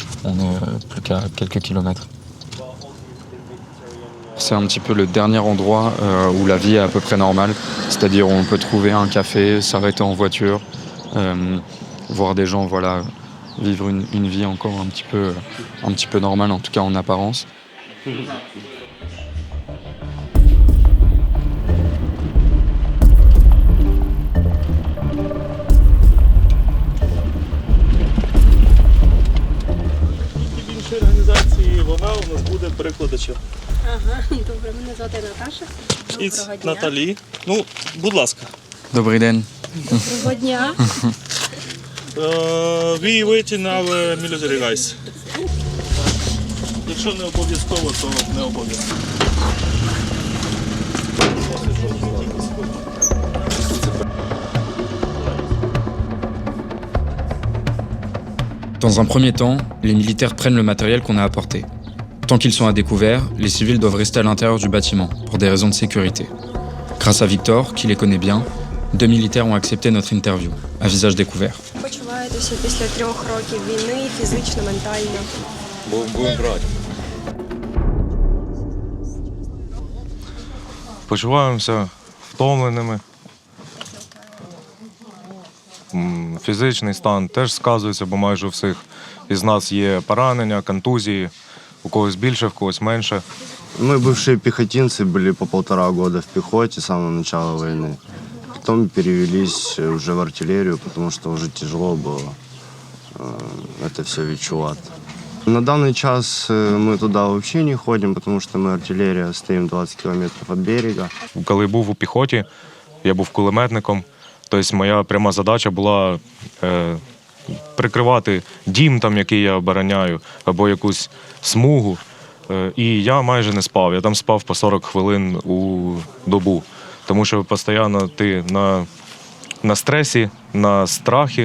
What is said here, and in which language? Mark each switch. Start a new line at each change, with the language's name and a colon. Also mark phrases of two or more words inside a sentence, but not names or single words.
French: On est plus qu'à quelques kilomètres. C'est un petit peu le dernier endroit où la vie est à peu près normale, c'est-à-dire où on peut trouver un café, s'arrêter en voiture, voir des gens vivre une vie encore un petit peu normale, en tout cas en apparence.
Ukrainian: Організації вона у нас буде перекладачем. Ага, добре, мене звати Наташа. Іц Наталі. Ну, будь ласка. Добрий день. Доброго дня.
English: We waiting our military guys.
Ukrainian: Якщо не обов'язково, то не обов'язково.
French: Dans un premier temps, les militaires prennent le matériel qu'on a apporté. Tant qu'ils sont à découvert, les civils doivent rester à l'intérieur du bâtiment, pour des raisons de sécurité. Grâce à Victor, qui les connaît bien, 2 militaires ont accepté notre interview, à visage découvert.
Ukrainian: Почуваєтеся після 3 років війни, фізично, ментально? Будемо брати. Почуваємося стомленими. Фізичний стан теж сказується, бо майже у всіх із нас є поранення, контузії, у когось більше, в когось менше.
Russian: Мы бывшие пехотинцы, были по 1,5 года в пехоте с самого начала войны. Потом перевелись уже в артиллерию, потому что уже тяжело было это все відчувати. На данный час мы туда вообще не ходим, потому что мы артиллерия, стоим 20 километров от берега.
Ukrainian: Коли був у піхоті, я був кулеметником, тобто моя пряма задача була прикривати дім, там, який я обороняю, або якусь смугу. І я майже не спав. Я там спав по 40 хвилин у добу. Тому що постійно ти на стресі, на страхі.